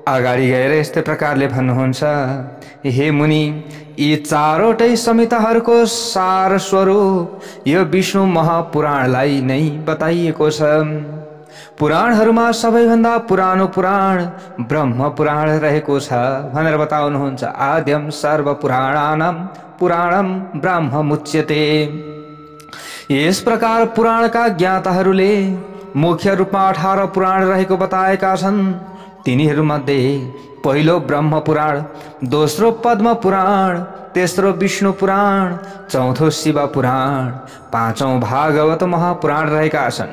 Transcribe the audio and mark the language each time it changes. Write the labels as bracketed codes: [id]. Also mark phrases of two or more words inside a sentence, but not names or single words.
[ne] अगाडि गएर यस्तै प्रकारले भन्नुहुन्छ, हे मुनि, यी चारवटै संहिताहरूको सार स्वरूप यो विष्णु महापुराणलाई नै बताइएको छ। पुराणहरूमा सबैभन्दा पुरानो पुराण ब्रह्म पुराण रहेको छ भनेर बताउनुहुन्छ। [sa] आद्यम सर्व पुराणानां पुराणम ब्रह्म मुच्यते। [ne] यस प्रकार पुराणका ज्ञाताहरूले मुख्य रूपमा 18 पुराण रहेको बताएका छन्। तिनीहरूमध्ये पहिलो ब्रह्म पुराण, दोस्रो पद्म पुराण, तेस्रो विष्णु पुराण, चौथो शिव पुराण, पाँचौं भागवत महापुराण रहेका छन्।